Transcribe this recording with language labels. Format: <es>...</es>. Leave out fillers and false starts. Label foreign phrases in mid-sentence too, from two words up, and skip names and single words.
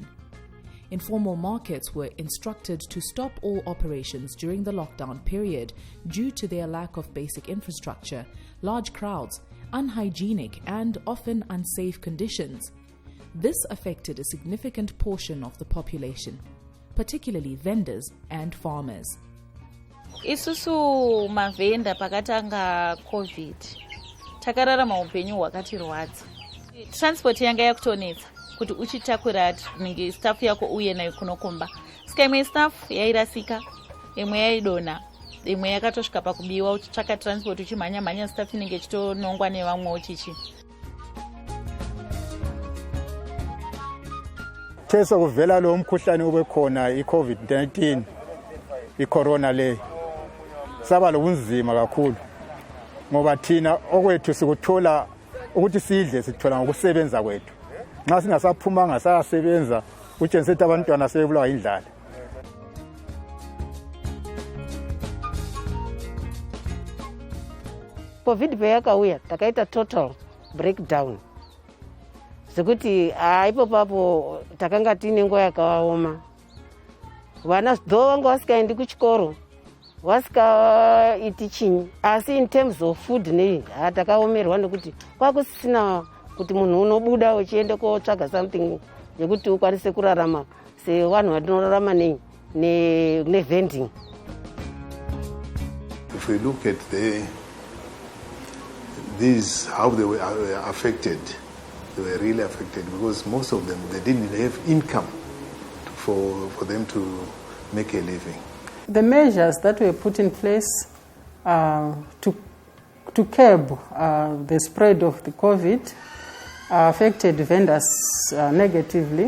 <en>Informal markets were instructed to stop all operations during the lockdown period due to their lack of basic infrastructure, large crowds, unhygienic and often unsafe conditions. This affected a significant portion of the population, particularly vendors and farmers.</en> <sn>Isusu mavenda pakatanga COVID takararama upenyu hwakatirwadza. Transport yanga yakutonetsa kuti uchitakura ninge staff yako uye nayo kunokomba. Saka imwe staff yairasika, imwe yaidona, imwe yakatosvika pakubiwa uchitsvaka transport uchimhanya staff inenge ichitonongwa nevamwe uchichi.</sn> <nd>Teso kuvela lo mkhuhlane obekhona i-COVID-19 i-corona le saba lobunzima kakhulu ngoba thina okwethu sikuthola ukuthi sidle sithola ngokusebenza kwethu. Nxa singasaphumanga sasebenza utshengisela abantwana sebulawa indlala.</nd> <sn>COVID peyakauya takaita</sn> <en>total breakdown.</en> <sn>Sekuti ipo papo takanga tine nguva yakaoma. Vana dho vanga vasikaendi kuchikoro, vasikaiti chinyi, asi</sn> <en>in terms of</en> <sn>food nei takaomerwa nekuti kwakusisina kuti munhu unobuda uchiende kotsvaga something yekuti ukwanise kurarama sevanhu vatinorarama nevending.</sn> <en>If we look at these, how they were affected, they were really affected because most of them, they didn't have income for them to make a living. The measures that were put in place to curb the spread of the COVID affected vendors negatively.</en>